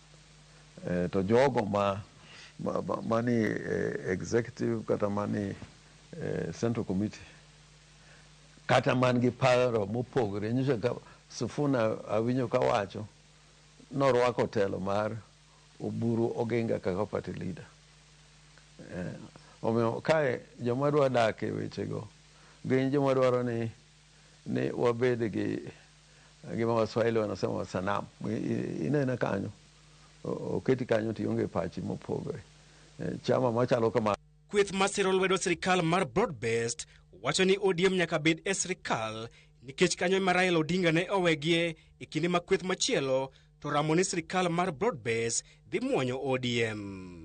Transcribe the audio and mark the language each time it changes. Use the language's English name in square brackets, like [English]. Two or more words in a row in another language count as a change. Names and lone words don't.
[Luo (Kenya and Tanzania)] To jogo mani executive kata mani Central Committee kata man gi paro mopogore nyiso ka Sifuna awinjo ka wacho norwako telo mar Oburu Oginga kaka [English] party leader. [Luo (Kenya and Tanzania)] Omiyo kae joma dwa dak e wechego gin joma dwaro ni wabede gi gima [Swahili] Waswahili wanasema sanamu. [Luo (Kenya and Tanzania)] Inene kanyo oketi kanyo tionge pachi mopogore. Chama machalo kama kweth masiro lwedo sirikal mar broad-based wacho ni ODM nyaka bed e sirikal nikech kanyo ma Raila Odinga ne owegie e kinde ma kweth machielo to ramo ni sirikal mar broad-based dhi muonyo ODM.